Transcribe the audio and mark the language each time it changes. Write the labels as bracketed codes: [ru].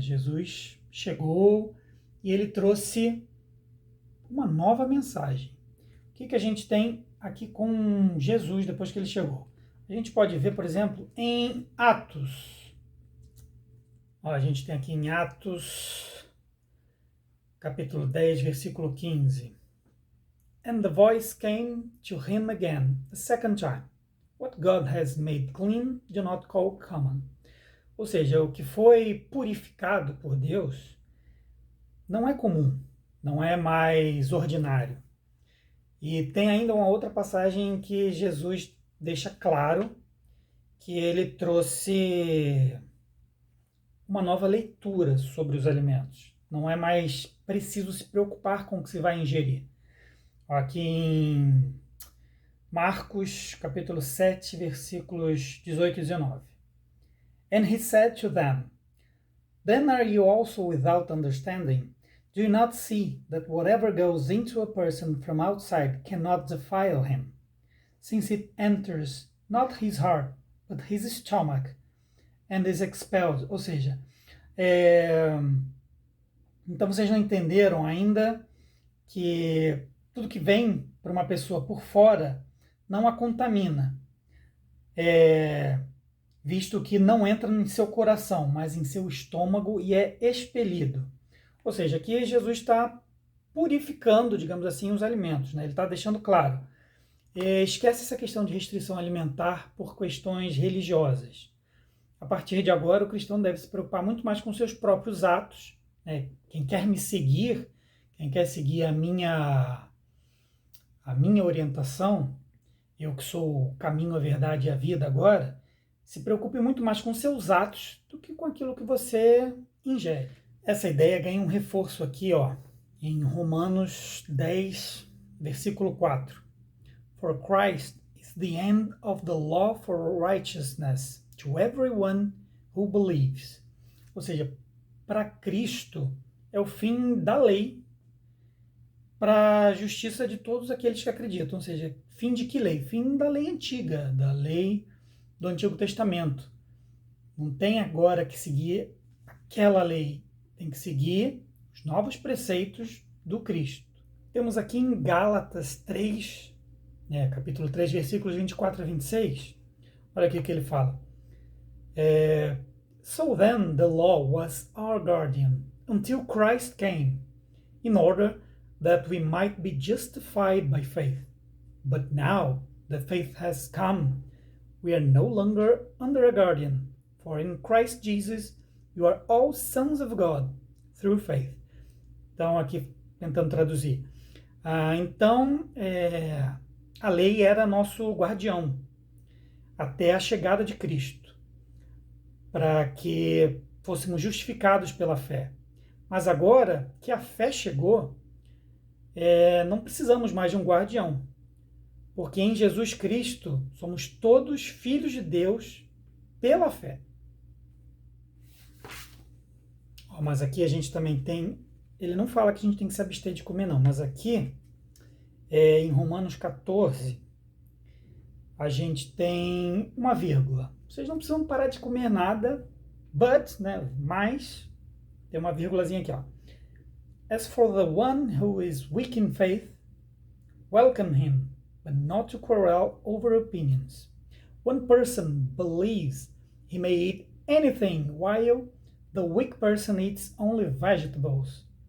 [pt] Jesus chegou e ele trouxe uma nova mensagem. O que a gente tem aqui com Jesus depois que ele chegou? A gente pode ver, por exemplo, em Atos. A gente tem aqui em Atos, capítulo 10, versículo 15. [en] And the voice came to him again, a second time. What God has made clean, do not call common. [pt] Ou seja, o que foi purificado por Deus não é comum, não é mais ordinário. E tem ainda uma outra passagem em que Jesus deixa claro que ele trouxe uma nova leitura sobre os alimentos. Não é mais preciso se preocupar com o que se vai ingerir. Aqui em Marcos, capítulo 7, versículos 18 e 19. [en] And he said to them, then are you also without understanding? Do you not see that whatever goes into a person from outside cannot defile him, since it enters not his heart, but his stomach, and is expelled? [pt] Ou seja, então vocês não entenderam ainda que tudo que vem para uma pessoa por fora não a contamina, visto que não entra em seu coração, mas em seu estômago e é expelido. Ou seja, aqui Jesus está purificando, digamos assim, os alimentos, né? Ele está deixando claro. Esquece essa questão de restrição alimentar por questões religiosas. A partir de agora, o cristão deve se preocupar muito mais com seus próprios atos, né? Quem quer me seguir, quem quer seguir a minha orientação, eu que sou o caminho, a verdade e a vida agora, se preocupe muito mais com seus atos do que com aquilo que você ingere. Essa ideia ganha um reforço aqui, em Romanos 10, versículo 4. [en] For Christ is is the end of the law for righteousness to everyone who believes. [pt] Ou seja, para Cristo é o fim da lei para a justiça de todos aqueles que acreditam. Ou seja, fim de que lei? Fim da lei antiga, da lei do Antigo Testamento. Não tem agora que seguir aquela lei, tem que seguir os novos preceitos do Cristo. Temos aqui em Gálatas 3, capítulo 3, versículos 24 a 26, olha aqui o que ele fala. [en] So then the law was our guardian until Christ came, in order that we might be justified by faith. But now that faith has come, we are no longer under a guardian, for in Christ Jesus you are all sons of God through faith. [pt] Então, aqui tentando traduzir. Então, a lei era nosso guardião até a chegada de Cristo, para que fôssemos justificados pela fé. Mas agora que a fé chegou, não precisamos mais de um guardião, porque em Jesus Cristo somos todos filhos de Deus pela fé. Mas aqui a gente também tem, ele não fala que a gente tem que se abster de comer não, mas aqui em Romanos 14 a gente tem uma vírgula. Vocês não precisam parar de comer nada, mas tem uma vírgulazinha aqui, ó. [en] As for the one who is weak in faith, welcome him, but not to quarrel over opinions. One person believes he may eat anything, while the weak person eats only vegetables.